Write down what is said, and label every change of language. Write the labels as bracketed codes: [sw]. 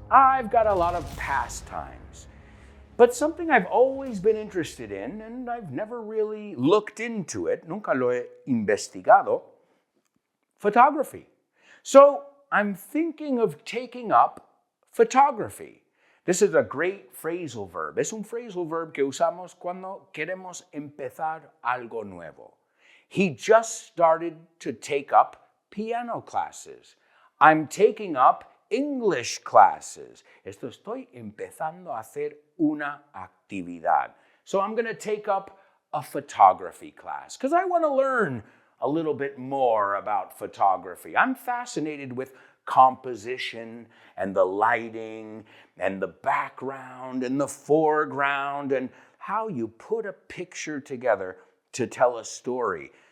[en] I've got a lot of pastimes. But something I've always been interested in, and I've never really looked into it, [es] nunca lo he investigado, [en] photography. So I'm thinking of taking up photography. This is a great phrasal verb. [es] Es un phrasal verb que usamos cuando queremos empezar algo nuevo. [en] He just started to take up piano classes. I'm taking up English classes. [es] Estoy empezando a hacer una actividad. [en] So I'm going to take up a photography class because I want to learn a little bit more about photography. I'm fascinated with composition and the lighting and the background and the foreground and how you put a picture together to tell a story.